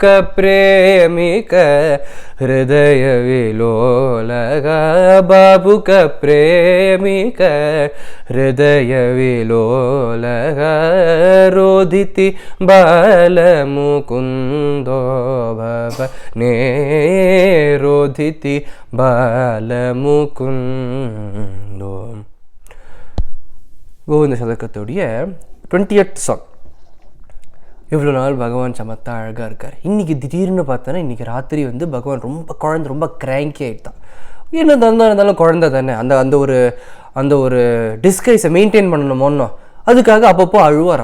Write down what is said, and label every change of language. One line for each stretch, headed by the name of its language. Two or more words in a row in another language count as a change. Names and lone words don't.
Sanskrit: प्रेमिक हृदय विलोलक भावुक प्रेमिक हृदय विलोलक रोधिति बालमुकुन्दो भवने रोधिति बालमुकुन्दो।
Tamil: கோவிந்த சதகத்துடைய 20th சாங். இவ்வளோ நாள் பகவான் சமத்தா அழகாக இருக்கார். இன்றைக்கி திடீர்னு பார்த்தோன்னா இன்றைக்கி ராத்திரி பகவான் ரொம்ப கிராங்கி ஆகிட்டான். என்ன இருந்தாலும் குழந்தை தானே, அந்த ஒரு டிஸ்கைஸை மெயின்டைன் பண்ணணுமோன்னோ அதுக்காக அப்பப்போ அழுவார்.